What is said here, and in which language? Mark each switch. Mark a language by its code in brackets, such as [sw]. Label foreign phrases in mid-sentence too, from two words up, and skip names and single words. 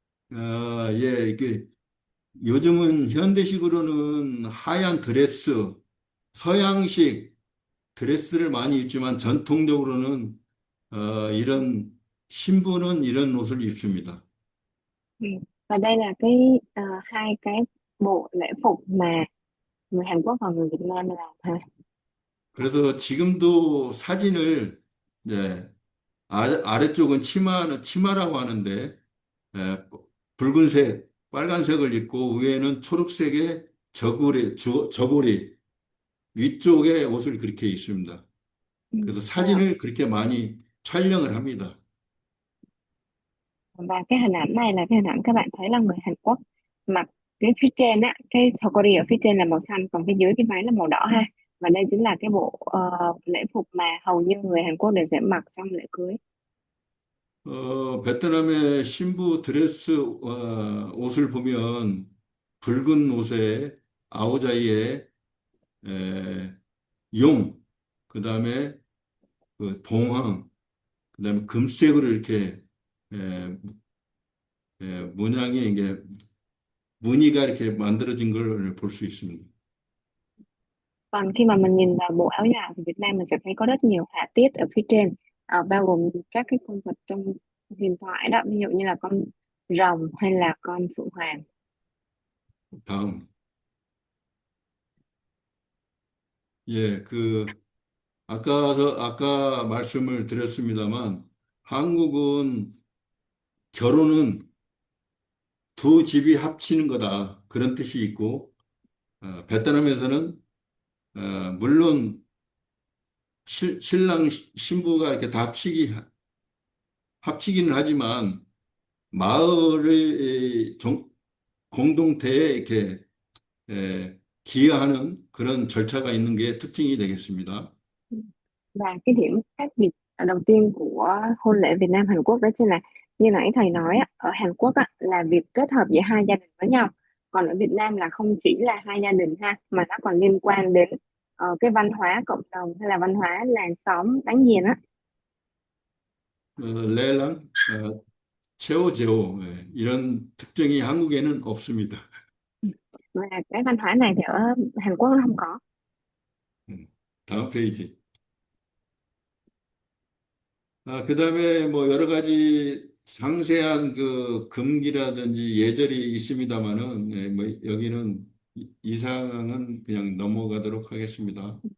[ko] 예, 이게 요즘은 현대식으로는 하얀 드레스, 서양식 드레스를 많이 입지만 전통적으로는 이런 신부는 이런 옷을 입습니다. [vi] Ừ. Và đây là hai cái bộ lễ phục mà người Hàn Quốc và người Việt Nam làm ha. [ko] 그래서 지금도 사진을 네, 아래쪽은 치마라고 하는데 예, 붉은색, 빨간색을 입고 위에는 초록색의 저고리 위쪽에 옷을 그렇게 입습니다. [vi] Ừ. [ko] 그래서 [vi] Và, [ko] 사진을 그렇게 많이 촬영을 합니다. [vi] và cái hình ảnh này là cái hình ảnh các bạn thấy là người Hàn Quốc mặc cái phía trên á, cái choker ở phía trên là màu xanh, còn phía dưới cái váy là màu đỏ ha. Và đây chính là cái bộ lễ phục mà hầu như người Hàn Quốc đều sẽ mặc trong lễ cưới. [ko] 베트남의 신부 드레스 옷을 보면 붉은 옷에 아오자이에 에, 용, 그다음에 그 동황, 그다음에 금색으로 이렇게 에, 문양이 이게 무늬가 이렇게 만들어진 걸 볼 수 있습니다. [vi] Còn khi mà mình nhìn vào bộ áo dài của Việt Nam mình sẽ thấy có rất nhiều họa tiết ở phía trên, bao gồm các cái con vật trong huyền thoại đó, ví dụ như là con rồng hay là con phượng hoàng. [ko] 다음, 예, 아까 말씀을 드렸습니다만 한국은 결혼은 두 집이 합치는 거다. 그런 뜻이 있고, 베트남에서는, 물론 신랑 신부가 이렇게 다 합치기는 하지만 마을의 공동체에 이렇게 기여하는 그런 절차가 있는 게 특징이 되겠습니다. [vi] Và cái điểm khác biệt đầu tiên của hôn lễ Việt Nam Hàn Quốc đó chính là như nãy thầy nói á, ở Hàn Quốc á, là việc kết hợp giữa hai gia đình với nhau, còn ở Việt Nam là không chỉ là hai gia đình ha, mà nó còn liên quan đến cái văn hóa cộng đồng hay là văn hóa làng xóm láng giềng á. [ko] 레랑, 체오제오, 이런 특징이 한국에는 없습니다. [vi] Và cái văn hóa này thì ở Hàn Quốc nó không có. [ko] 다음 페이지. 그다음에 뭐 여러 가지 상세한 그 금기라든지 예절이 있습니다만은, 뭐 여기는 이 사항은 그냥 넘어가도록 하겠습니다.